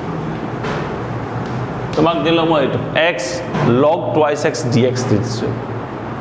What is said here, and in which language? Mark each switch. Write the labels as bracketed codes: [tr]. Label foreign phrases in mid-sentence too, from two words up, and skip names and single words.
[as] তোমাক দিলো মই এটো [en] x log twice x dx [as] দিছো